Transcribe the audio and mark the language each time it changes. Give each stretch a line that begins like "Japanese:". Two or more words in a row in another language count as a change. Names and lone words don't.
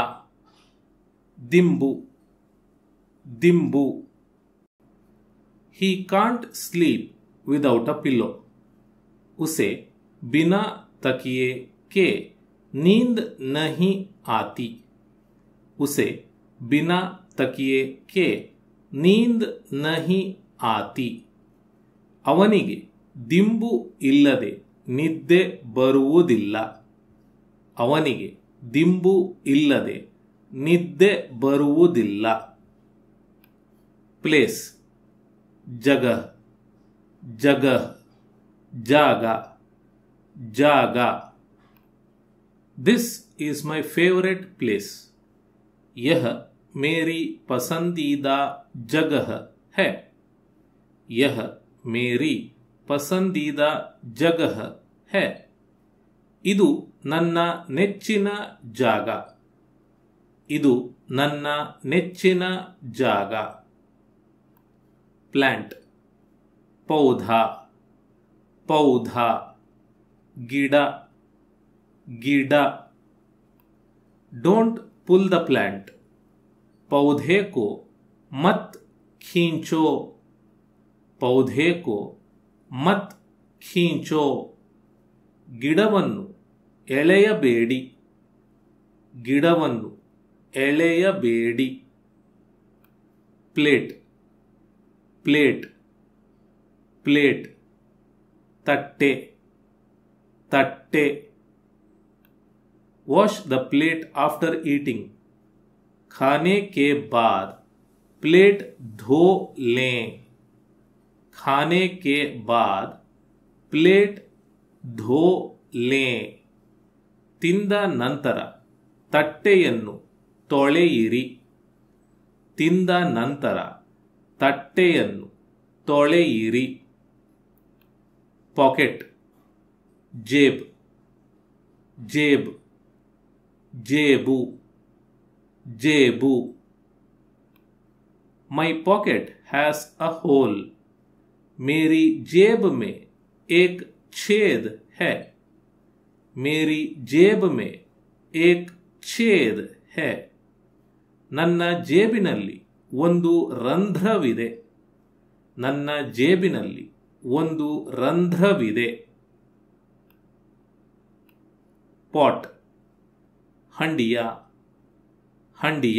Kannada: ದಿಂಬು ದಿಂಬು.
English: He can't sleep without a pillow.
Hindi: उसे बिना तकिए के नींद नहीं आती. उसे बिना तकिए के नींद नहीं आती.
Kannada: ಅವನಿಗೆ ದಿಂಬು ಇಲ್ಲದೆ ನಿದ್ದೆ ಬರುವುದಿಲ್ಲ. ಅವನಿಗೆ ದಿಂಬು ಇಲ್ಲದೆ ನಿದ್ದೆ ಬರುವುದಿಲ್ಲ.
Hindi: ಪ್ಲೇಸ್ जगह जगह.
Kannada: ಜಾಗ ಜಾಗ.
English: This is my favorite place.
Hindi: यह मेरी पसंदीदा जगह है. यह मेरी पसंदीदा जगह है.
Kannada: ಇದು ನನ್ನ ನೆಚ್ಚಿನ ಜಾಗ. ಇದು ನನ್ನ ನೆಚ್ಚಿನ ಜಾಗ.
Hindi: ಪ್ಲಾಂಟ್ पौधा पौधा.
Kannada: ಗಿಡ ಗಿಡ.
English: Don't pull the plant.
Hindi: पौधे को मत खींचो. पौधे को मत खींचो.
Kannada: ಗಿಡವನ್ನು ಎಳೆಯಬೇಡಿ. ಗಿಡವನ್ನು ಎಳೆಯಬೇಡಿ.
English: plate plate plate.
Kannada: ತಟ್ಟೆ ತಟ್ಟೆ.
English: Wash the plate after eating.
Hindi: खाने के बाद प्लेट धो लें. खाने के बाद प्लेट धो लें.
Kannada: ತಿಂದ ನಂತರ ತಟ್ಟೆಯನ್ನು ತೊಳೆಯಿರಿ. ತಿಂದ ನಂತರ ತಟ್ಟೆಯನ್ನು ತೊಳೆಯಿರಿ.
Hindi: ಪಾಕೆಟ್ जेब जेब.
Kannada: ಜೇಬು ಜೇಬು.
English: My pocket has a hole.
Hindi: मेरी जेब में एक छेद है. मेरी जेब में एक छेद है.
Kannada: ನನ್ನ ಜೇಬಿನಲ್ಲಿ ಒಂದು ರಂಧ್ರವಿದೆ. ನನ್ನ ಜೇಬಿನಲ್ಲಿ ಒಂದು ರಂಧ್ರವಿದೆ.
Hindi: ಪಾಟ್ हंडिया हंडिया.